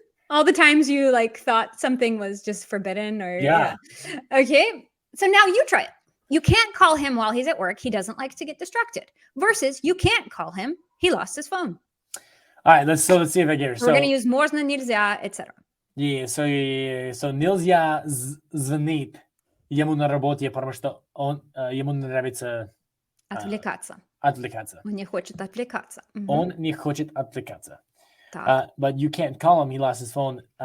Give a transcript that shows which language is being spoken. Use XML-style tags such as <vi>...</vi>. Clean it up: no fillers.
<en>All the times you like thought something was just forbidden or yeah. Okay. So now you try it. You can't call him while he's at work. He doesn't like to get distracted. Versus you can't call him. He lost his phone. All right, let's see if I get it. We're going to use можно, нельзя, etc. Yeah, so</en> <ru>нельзя звонить ему на работе, потому что ему нравится отвлекаться. Он не хочет отвлекаться. Он не хочет отвлекаться.</ru> <en>But you can't call him. He lost his phone.</en>